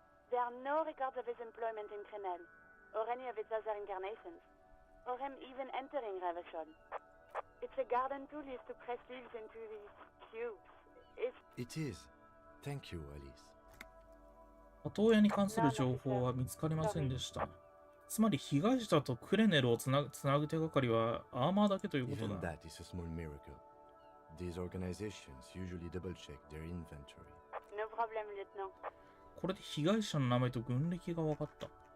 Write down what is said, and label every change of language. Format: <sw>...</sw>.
<en>There are no records of his employment in Crenel, or any of its other incarnations, or him even entering Ravishon. It's a garden tool used to press leaves into these cubes. It is. Thank you, Alice.</en> <ja>里親に関する情報は見つかりませんでした。つまり被害者とクレネルをつなぐ手がかりはアーマーだけということ</ja> <en>Even</en> <ja>だ。</ja> <en>that is a small miracle. These organizations usually double check their inventory. No problem, Lieutenant.</en> <ja>これで被害者の名前と軍歴が分かった。</ja>